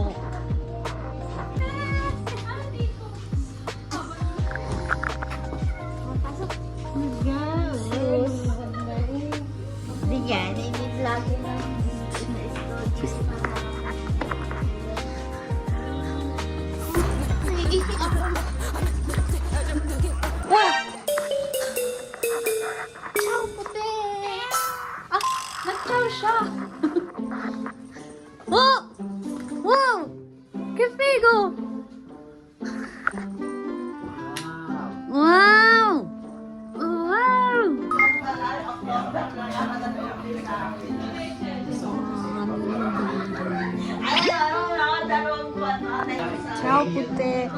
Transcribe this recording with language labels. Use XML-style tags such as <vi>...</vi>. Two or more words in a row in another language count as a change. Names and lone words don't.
<tl>Hindi yan, hindi lagi na.</tl> <it>Ciao, puti!</it> <tl>Nag-ciao siya! Oh!</tl> <it>Wow! Che figo! Wow! Wow! Ciao, puti!</it>